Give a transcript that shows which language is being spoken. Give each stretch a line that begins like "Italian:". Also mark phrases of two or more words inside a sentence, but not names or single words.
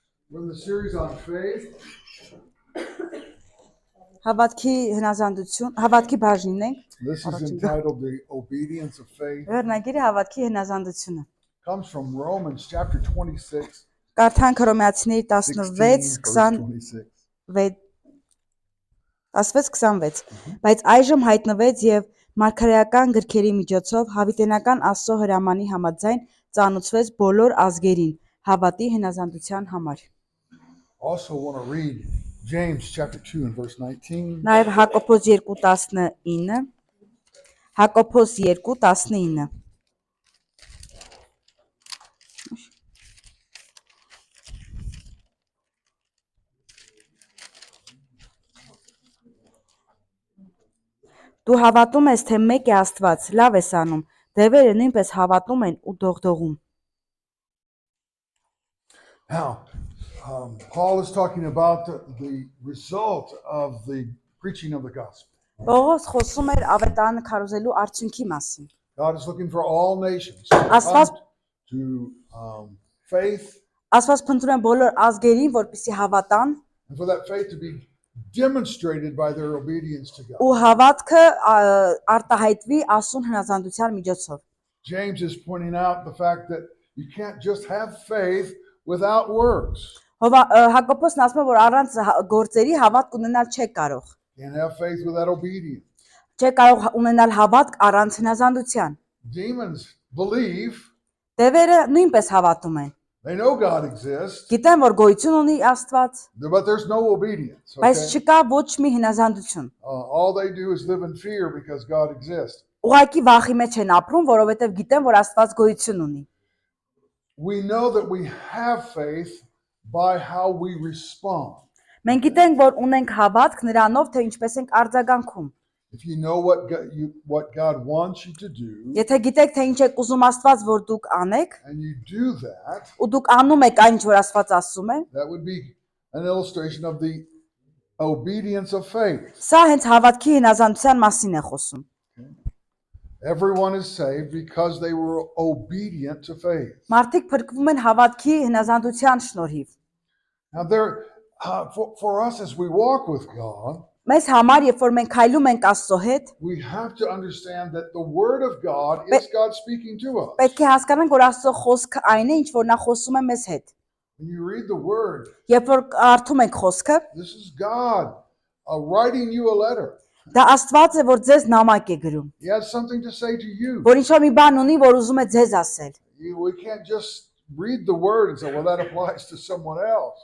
English: We're in the series on faith.
Armenian: Հավատքի հնազանդություն, հավատքի բաժինն ենք։
English: This is entitled The Obedience of Faith.
Armenian: Վերնագիրը հավատքի հնազանդությունը։
English: Comes from Romans chapter 26.
Armenian: Կարդանք Հռոմեացիների 16-26 Բայց այժմ հայտնվեց եւ մարգարեական գրքերի միջոցով հավիտենական Աստծո հրամանի համաձայն ծանուցվեց բոլոր ազգերին հավատի հնազանդության համար։
English: Also want to read James chapter 2 and verse 19.
Armenian: Նաեւ Հակոբոս 2:19 Հակոբոս 2:19 Դու հավատում ես, թե մեկ է Աստված, լավ ես անում, դևերը նույնպես հավատում են ու դողդողում։
English: Now, Paul is talking about the result of the preaching of the gospel.
Armenian: Պողոս խոսում էր ավետարանը քարոզելու արդյունքի մասին։
English: God is looking for all nations to
Armenian: Աստված
English: come to faith,
Armenian: Աստված փնտրում է բոլոր ազգերին, որպեսզի հավատան
English: and for that faith to be demonstrated by their obedience to God.
Armenian: ու հավատքը արտահայտվի Աստծուն հնազանդության միջոցով։
English: James is pointing out the fact that you can't just have faith without works.
Armenian: Հակոբոսն ասում է, որ առանց գործերի հավատք ունենալ չեք կարող։
English: Can't have faith without obedience.
Armenian: Չեք կարող ունենալ հավատք առանց հնազանդության։
English: Demons believe,
Armenian: Դևերը նույնպես հավատում են։
English: they know God exists,
Armenian: Գիտեն, որ գոյություն ունի Աստված,
English: but there's no obedience.
Armenian: բայց
English: Okay?
Armenian: չկա ոչ մի հնազանդություն։
English: All they do is live in fear because God exists.
Armenian: Ուղղակի վախի մեջ են ապրում, որովհետև գիտեն, որ Աստված գոյություն ունի։
English: We know that we have faith by how we respond.
Armenian: Մենք գիտենք, որ ունենք հավատք նրանով, թե ինչպես ենք արձագանքում։
English: If you know what God wants you to do,
Armenian: Եթե գիտեք, թե ինչ եք ուզում Աստված, որ դուք անեք,
English: and you do that,
Armenian: ու դուք անում եք այն, ինչ որ Աստված ասում է,
English: that would be an illustration of the obedience of faith.
Armenian: սա հենց հավատքի հնազանդության մասին է խոսում։
English: Everyone is saved because they were obedient to faith.
Armenian: Մարդիկ փրկվում են հավատքի հնազանդության շնորհիվ։
English: Now for us as we walk with God,
Armenian: Մեզ համար, երբ որ մենք քայլում ենք Աստծո հետ,
English: we have to understand that the word of God is God speaking to us.
Armenian: պետք է հասկանանք, որ Աստծո խոսքը այն է, ինչ որ նա խոսում է մեզ հետ։
English: When you read the word,
Armenian: Երբ որ կարդում ենք խոսքը,
English: this is God writing you a letter.
Armenian: դա Աստված է, որ ձեզ նամակ է գրում,
English: He has something to say to you.
Armenian: որ ինչ-որ մի բան ունի, որ ուզում է ձեզ ասել։
English: We can't just read the word and say, well, that applies to someone else.